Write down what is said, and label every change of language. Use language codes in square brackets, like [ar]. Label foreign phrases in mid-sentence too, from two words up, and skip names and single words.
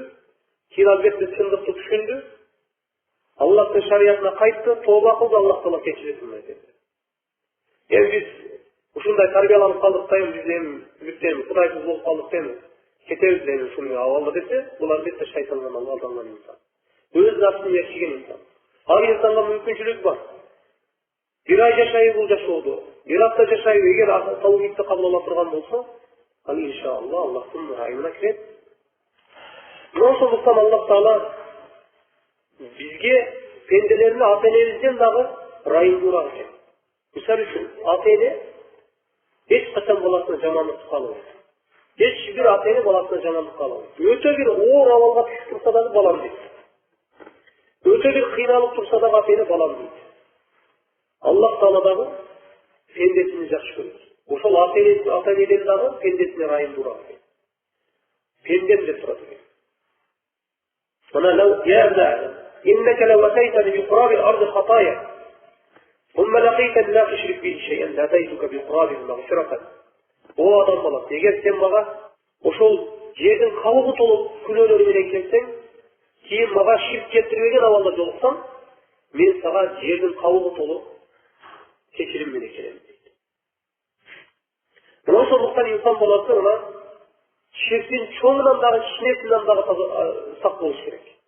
[ky] Кийин албетте чындыкты түшүндү. Аллахтын шариятына кайтты, тооба кылды, Аллах Таала кечирет dedi. Эми биз ушундай тарбияланып калдык да, биз эми бүттен Кудайсыз болуп калдык эми. Кетебиз дейм ушуну абалда десе, бул албетте шайтандан алданган инсан. Өз нафсын ээрчиген инсан. Ал инсанга мүмкүнчүлүк бар. Bir ay жашайбы бул жашоодо. Иракта жашайбы, эгер таухидти кабыл ала турган болсо, ал иншалла Аллахтын райымына кирет. Ошондуктан Аллах Таала бизге пенделерни ата-энебизден дагы райымдуураак экен. Мисалы үчүн, ата-эне эч качан баласына жамандык кылбайт. Эч бир ата-эне баласына жамандык кылбайт. Өтө бир оор абалга түшүп турса дагы балам дейт. Өтө бир кыйналып турса дагы ата-эне балам дейт. Аллах Таала дагы пендесini жакшы көрөт. Ошол ата-энеден дагы пендесине райымдуураак экен. Пендем деп турат экен. [ar] Мына يا ابن آدم إنك لو أتيتني بقراب الأرض خطايا ثم لقيتني لا تشرك به شيئا لأتيتك بقرابه مغفرة. [ky] О адам баласы, егер сен мага ошол жердин кабыгы толуп күнөөлөрү менен келсең, кийин мага ширк келтирбеген абалда жолуксаң, мен сага жердин кабыгы толуп кечирим менен келем дейт. Ошондуктан инсан баласы мына ширктин чоңунан дагы кичинесинен дагы сак болуш керек.